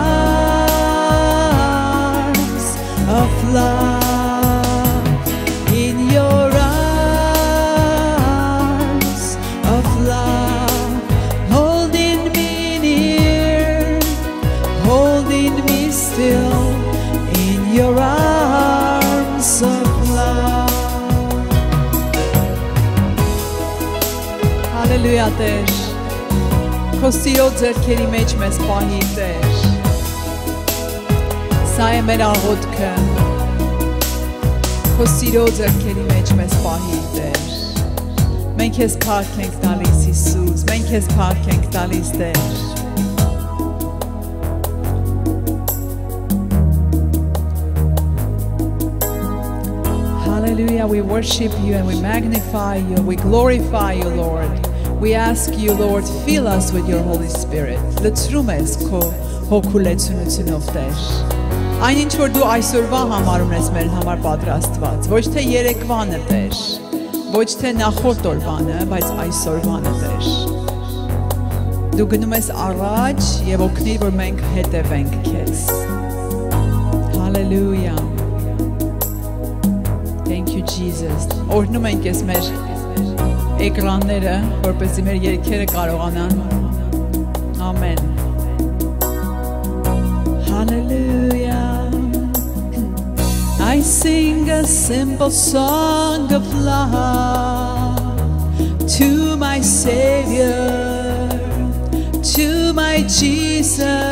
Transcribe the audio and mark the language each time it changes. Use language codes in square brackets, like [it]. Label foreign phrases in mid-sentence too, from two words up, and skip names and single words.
[en] arms of love, in your arms of love, holding me near, holding me still, in your arms of love. [hy] Hallelujah, Տեր, քո սիրո ձեռքերի մեջ մեզ պահի, Տեր, սա է մեր աղոթքը, քո սիրո ձեռքերի մեջ մեզ պահի, Տեր, մենք քեզ փառք ենք տալիս, Հիսուս, մենք քեզ փառք ենք տալիս, Տեր. [en] Hallelujah, we worship you and we magnify you, we glorify you, Lord. We ask you, Lord, fill us with your Holy Spirit. [hy] Լցրում ես քո հոգուլեցունությունով, Տեր։ Այն ինչ որ դու այսօրվա համարում ես մեր համար պատրաստված, ոչ թե երեկվանը, Տեր, ոչ թե նախորդ օրվանը, բայց այսօրվանը, Տեր։ Դու գնում ես առաջ եւ օգնիր, որ մենք հետևենք քեզ։ Hallelujah. [en] Thank you, Jesus. [hy] Օրհնում ենք ես մեր էկրանները, որպեսզի մեր երգերը կարողանան։ Amen. [en] Hallelujah. I sing a simple song of love to my Savior, to my Jesus.